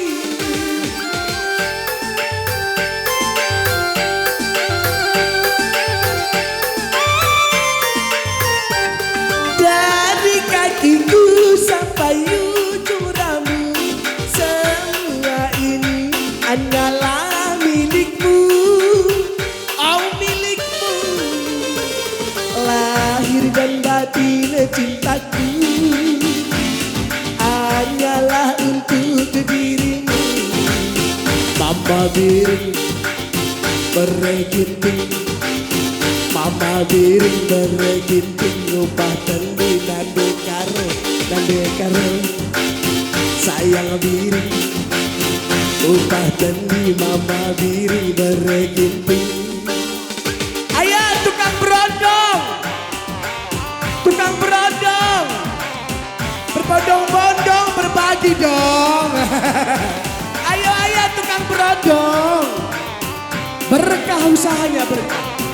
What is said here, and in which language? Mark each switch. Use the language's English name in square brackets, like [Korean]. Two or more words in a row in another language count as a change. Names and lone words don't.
[Indonesian] Dari kakiku sampai ujung rambut, semua ini hanyalah milikmu. Oh milikmu, lahir dan batin cintaku hanyalah untuk dirimu. [Batak Karo] Mama Biring bereginting, Mama Biring bereginting. Upah tendi nande karo sayang Biring. Upah tendi Mama Biring bereginting. [Indonesian] Ayo tukang berondong, berbondong-bondong berbagi dong. Ayo tukang berondong, berkah usahanya berkah.